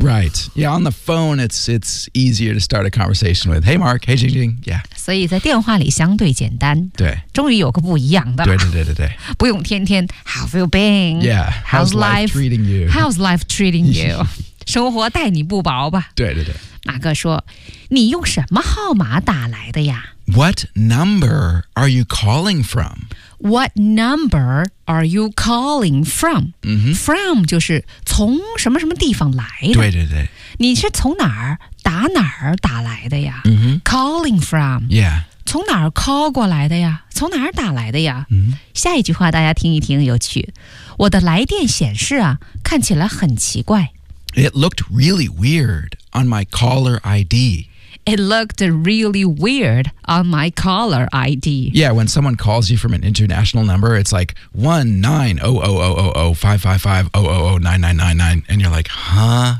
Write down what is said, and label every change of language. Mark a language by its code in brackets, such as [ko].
[en] Right Yeah on the phone it's easier to start a conversation with Hey Mark Hey Jing Jing Yeah [zh] 所以在电话里相对简单，对，终于有个不一样的，对对对对对，不用天天 [en] How have you been? Yeah, how's life treating you? How's life treating you? [zh] 生活待你不薄吧？对对对，马哥说，你用什么号码打来的呀 [en] ？What number are you calling from? What number are you calling from?、 Mm-hmm. [zh] From 就是从什么什么地方来的？对对对，你是从哪儿？打哪儿打来的呀、 mm-hmm. [en] Calling from Yeah [zh] 从哪儿 call 过来的呀，从哪儿打来的呀、 mm-hmm. 下一句话大家听一听有趣，我的来电显示啊看起来很奇怪 [en] It looked really weird on my caller ID It looked really weird on my caller ID Yeah, when someone calls you from an international number It's like 19000055500999 And you're like, huh?